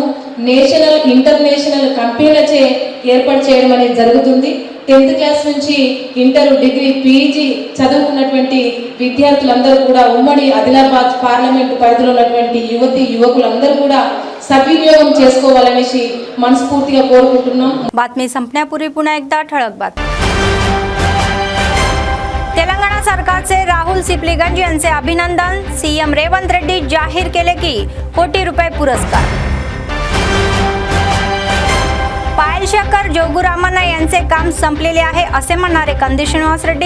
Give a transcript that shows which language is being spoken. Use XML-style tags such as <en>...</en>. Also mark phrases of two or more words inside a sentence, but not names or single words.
<en>National International</en> <te>కంపెనీలచే ఏర్పాటు చేయడం అనేది జరుగుతుంది. 10th క్లాస్ నుంచి ఇంటర్, డిగ్రీ, పీజీ చదువుకున్నటువంటి విద్యార్థులందరూ కూడా ఉమ్మడి ఆదిలాబాద్ పార్లమెంటు పరిధిలో ఉన్నటువంటి యువకులందరూ కూడా सद्विनियोगम చేసుకోవాలనేసి మనస్ఫూర్తిగా కోరుకుంటున్నాం.</te> <mr>बातमी संपण्यापूर्वी पुन्हा एकदा ठळक बातमी. तेलंगणा सरकारचे राहुल सिप्लीगंज यांचे अभिनंदन. सीएम रेवंत रेड्डी जाहीर केले की कोटी रुपये पुरस्कार. पायल शेखर जोगुरामन्ना यांचे काम संपलेले आहे असे म्हणणारे कंदी श्रीनिवास रेड्डी.</mr>